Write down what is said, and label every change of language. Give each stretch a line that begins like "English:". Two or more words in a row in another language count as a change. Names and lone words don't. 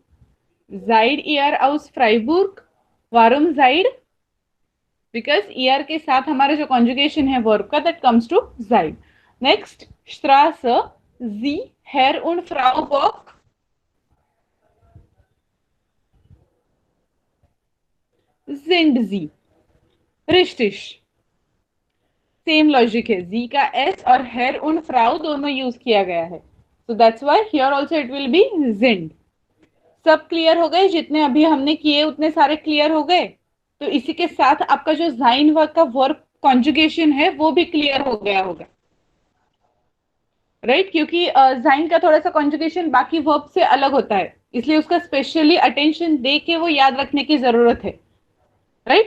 German: Seid ihr aus Freiburg? Warum seid?
Hindi: Because ihr के साथ हमारा जो conjugation है verb का,
English: that comes to seid.
German: Next, Straße, Sie, Herr und Frau Bock. Sind Sie. Richtig.
Hindi: सेम लॉजिक है, जी का एस और
German: Herr und Frau
Hindi: दोनों यूज किया गया है,
English: So that's why here also it will be sind.
Hindi: सब क्लियर हो गए? जितने अभी हमने किए उतने सारे क्लियर हो गए। तो इसी के साथ आपका जो जाइन वर्क का
English: verb conjugation
Hindi: है वो भी क्लियर हो गया होगा, राइट? क्योंकि जाइन का थोड़ा सा कॉन्जुगेशन बाकी वर्ब से अलग होता है, इसलिए उसका
English: specially attention
Hindi: दे के वो याद रखने की जरूरत है, राइट?